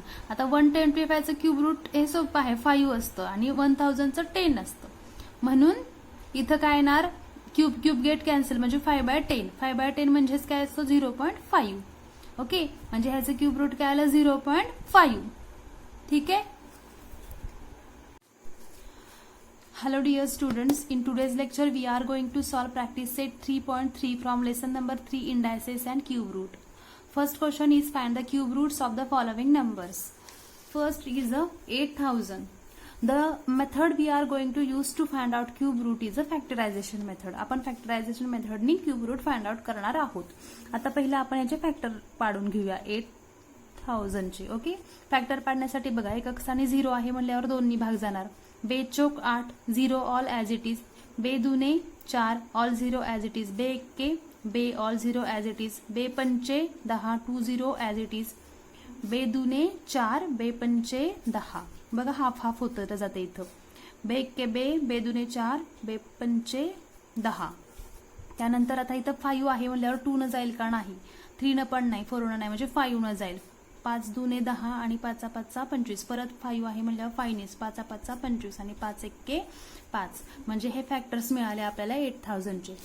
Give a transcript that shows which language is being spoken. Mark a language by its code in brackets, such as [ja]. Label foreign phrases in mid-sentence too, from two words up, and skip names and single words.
[mr] आता 125चं [en] cube root [mr] हे सोपं आहे 5 असतं आणि 1000चं 10 असतं. म्हणून इथं काय येणार [en] cube get cancel [mr] म्हणजे 5/10. 5/10 म्हणजेच काय असतं 0.5. ओके, म्हणजे ह्याचं [en] cube root [mr] काय आलं 0.5. ठीक आहे. [en] Hello dear students, in today's lecture we are going to solve practice set 3.3 from lesson number 3 indices and cube root. First question is find the cube roots of the following numbers. First is 8000. The method we are going to use to find out cube root is a factorization method. [mr] आपण [en] factorization method [mr] नी [en] cube root find out [mr] करणार आहोत. आता पहिला आपण याचे फॅक्टर पाडून घेऊया 8000 चे. ओके, फॅक्टर पाडण्यासाठी बघा एक स्थानी 0 आहे म्हणल्यावर 2 नी भाग जाणार. बे चौक [en] 8 0 all as it is. [mr] बे दुने [en] 4 all 0 as it is. [mr] बे एक्के बे [en] all 0 as it is. [mr] बे पंचे [en] 10 2 0 as it is. [mr] बे दुने 4 बे पंचे 10. बघा [en] half half [mr] होतं जाते इथं. बे एक्के बे दुने 4 बे पंचे 10. त्यानंतर आता इथं 5 आहे म्हणल्यावर 2 न जाईल का नाही, 3 न पण नाही, 4 न नाही म्हणजे 5 न जाईल. 5 दुने 10 आणि 5 5 25, परत 5 आहे म्हणल्यावर 5 ने 5 5 25 आणि 5 1 5, म्हणजे हे फॅक्टर्स मिळाले आपल्याला 8000 चे.